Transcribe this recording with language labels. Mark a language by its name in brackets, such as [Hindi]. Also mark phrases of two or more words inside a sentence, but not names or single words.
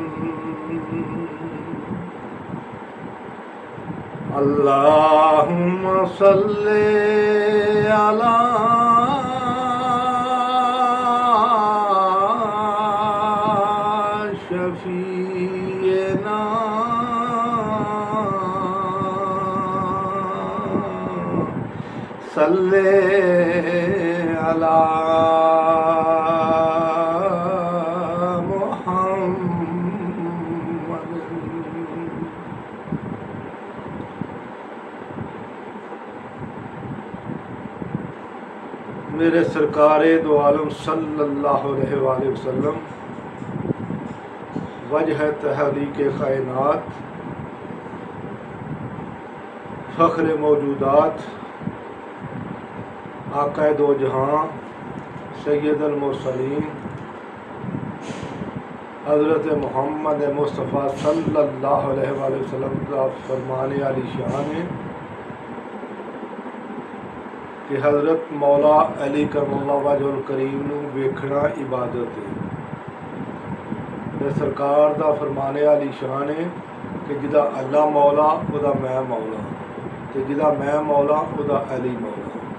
[Arabic] اللهم صل على شفينا صل على [Urdu] میرے سرکارِ دو عالم [Arabic] صلى الله عليه وسلم [Urdu] وجہ تحریک کائنات فخر موجودات آقائے دو جہاں سید المرسلین حضرت محمد مصطفیٰ [Arabic] صلى الله عليه وسلم [Urdu] کا فرمانِ عالی شان ہے کہ حضرت مولا علی [Arabic] كرم الله وجهه الكريم [Punjabi] نوں ویکھنا عبادت ہے. سرکار دا فرمانِ عالی شان ہے کہ جدا اللہ مولا اودا میں مولا، تے جدا میں مولا اودا علی مولا.